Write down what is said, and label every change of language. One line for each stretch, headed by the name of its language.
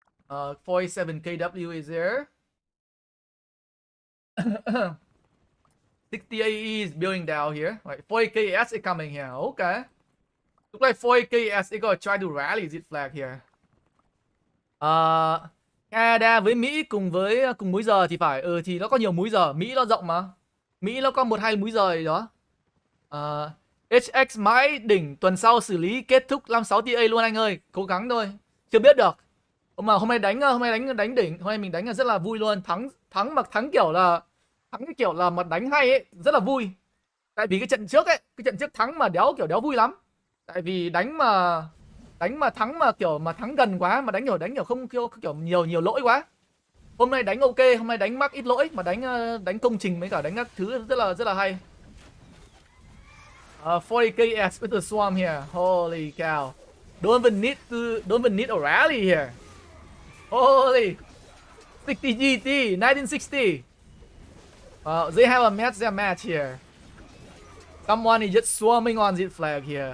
English: 47 KW is there. 60 AE is building down here. Right, 40 KS is coming here. Okay. Look like 40 KS is gonna try to rally this flag here.
Vietnamese: Canada với Mỹ cùng múi giờ thì phải. Thì nó có nhiều múi giờ. Mỹ nó rộng mà. Mỹ nó có 1-2 múi giờ gì đó. HX mãi đỉnh, tuần sau xử lý kết thúc 56 TA luôn anh ơi. Cố gắng thôi. Chưa biết được. Mà hôm nay đánh đỉnh, hôm nay mình đánh là rất là vui luôn. Thắng cái kiểu là mà đánh hay ấy, rất là vui. Tại vì cái trận trước thắng mà đéo vui lắm. Tại vì đánh mà thắng mà kiểu mà thắng gần quá, mà đánh kiểu không kiểu nhiều lỗi quá. Hôm nay đánh ok, hôm nay đánh mắc ít lỗi, mà đánh công trình với cả đánh các thứ rất là hay.
English: 40 KS with the swarm here. Holy cow. Don't even need a rally here. Holy 60 GT 1960. They have a match here. Someone is just swarming on this flag here.